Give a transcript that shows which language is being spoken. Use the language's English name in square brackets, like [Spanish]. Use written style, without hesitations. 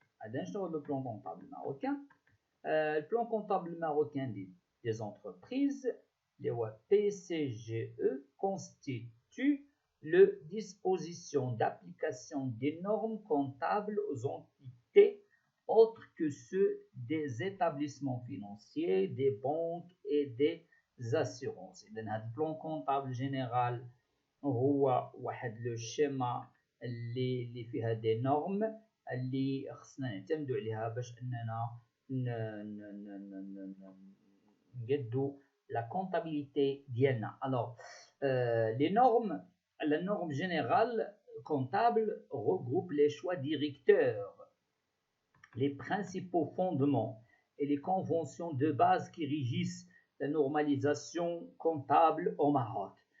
[Arabic] عندنا شنو [French] le plan comptable marocain. Le plan comptable marocain des entreprises, les PCGE, constitue le disposition d'application des normes comptables aux entités autres que ceux des établissements financiers, des banques et des assurances. [Arabic] إذن هذا البلان كونطابل جينيرال هو واحد لو شيما اللي فيها دي نورم اللي خصنا نعتمدوا عليها باش اننا نقدو لا كونطابيليتي ديالنا. [French] Alors les normes, la norme générale comptable regroupe les choix directeurs, les principaux fondements et les conventions de base qui régissent la normalisation comptable au Maroc.